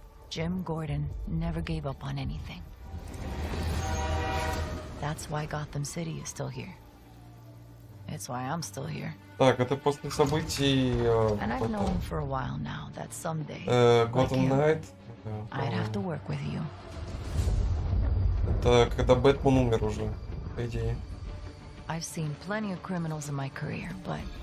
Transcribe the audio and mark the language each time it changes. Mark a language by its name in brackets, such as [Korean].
[English] Jim Gordon never gave up on anything. That's why Gotham City is still here. It's why I'm still here. [Russian] Так, это после событий. [English] And I've known for a while now that someday, Gotham Night. I'd have to work with you. [Russian] Это когда Бэтмен умер уже, по идее. [English] I've seen plenty of criminals in my career, but